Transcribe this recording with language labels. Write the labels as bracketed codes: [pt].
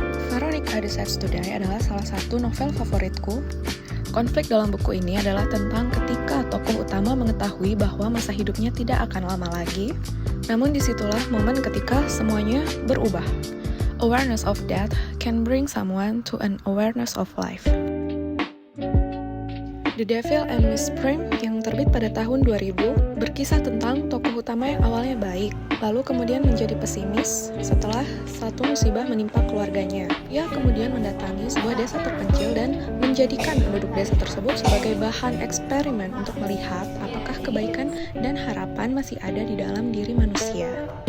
[id] Veronica Decides to Die adalah salah satu novel favoritku. Konflik dalam buku ini adalah tentang ketika tokoh utama mengetahui bahwa masa hidupnya tidak akan lama lagi, namun disitulah momen ketika semuanya berubah. [en] Awareness of death can bring someone to an awareness of life. [id] The Devil and Miss Prim yang terbit pada tahun 2000 berkisah tentang tokoh utama yang awalnya baik, lalu kemudian menjadi pesimis setelah satu musibah menimpa keluarganya. Ia kemudian mendatangi sebuah desa terpencil dan menjadikan penduduk desa tersebut sebagai bahan eksperimen untuk melihat apakah kebaikan dan harapan masih ada di dalam diri manusia.